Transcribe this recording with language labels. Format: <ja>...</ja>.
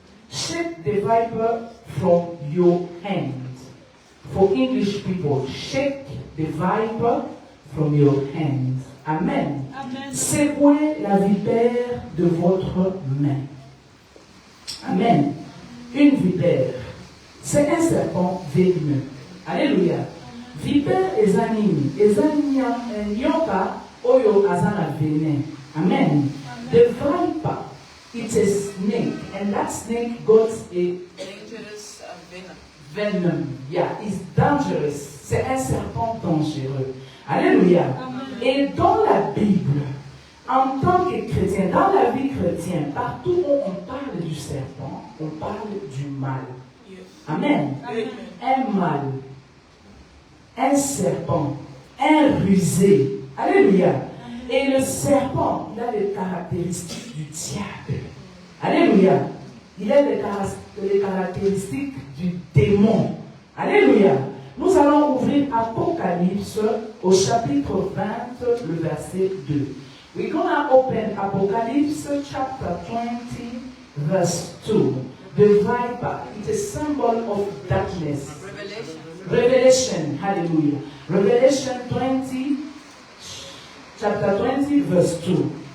<en>Shake the viper from your hand. For English people, shake the viper from your hand. Amen. Amen.</en> <fr>Secouez la vipère de votre main. Amen. Une vipère, c'est un serpent venimeux. Alléluia. Vipère est anime. Et</fr> <ln>nyoka oyo azana venin.</ln> <fr>Amen.</fr> <en>The viper, it's a snake, and that snake got a dangerous venom. Yeah, it's dangerous.</en> <fr>C'est un serpent dangereux. Alléluia. Et dans la Bible, en tant que chrétien, dans la vie chrétienne, partout où on parle du serpent, on parle du mal. Amen. Un mal, un serpent, un rusé. Alléluia. Et le serpent, il a les caractéristiques du diable. Alléluia. Il a les caractéristiques du démon. Alléluia. Nous allons ouvrir Apocalypse au chapitre 20, le verset 2.</fr> <en>We're going to open Apocalypse chapter 20, verse 2. The viper, it's a symbol of darkness. Revelation, hallelujah. Revelation 20, chapter 20, verse 2.</en>